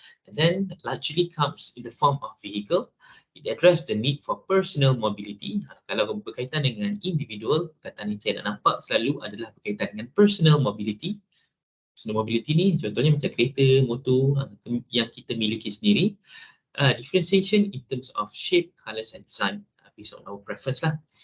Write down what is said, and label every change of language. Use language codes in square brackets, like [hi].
[en] And then largely comes in the form of vehicle. It address the need for personal mobility. [ms] Kalau berkaitan dengan individual, perkataan yang saya nak nampak selalu adalah berkaitan dengan personal mobility. Personal mobility ni contohnya macam kereta, motor yang kita miliki sendiri. [en] Differentiation in terms of shape, colours and design, based on our preference lah.